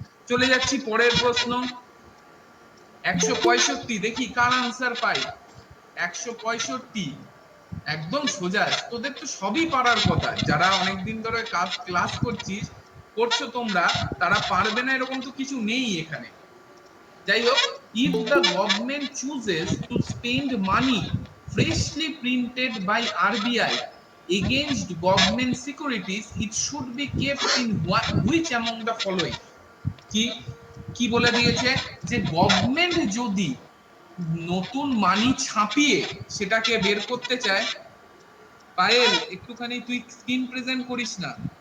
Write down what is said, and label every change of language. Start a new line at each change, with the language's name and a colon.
Bangla: চলে যাচ্ছি পরের প্রশ্ন। 165, দেখি কার আনসার পাই। 165 একদম সোজা। তোদের তো সবই পারার কথা, যারা অনেকদিন ধরে ক্লাস করছো তোমরা, তারা পারবে না এরকম তো কিছু নেই এখানে। যাই হোক,
English: if the government chooses to spend money freshly printed by RBI against government securities, it should be kept in which among the following?
Bangla: কি কি বলে দিয়েছে যে গভর্নমেন্ট যদি নতুন মানি ছাপিয়ে সেটাকে বের করতে চায়, পায়েল একটুখানি তুই স্ক্রিন প্রেজেন্ট করিস না।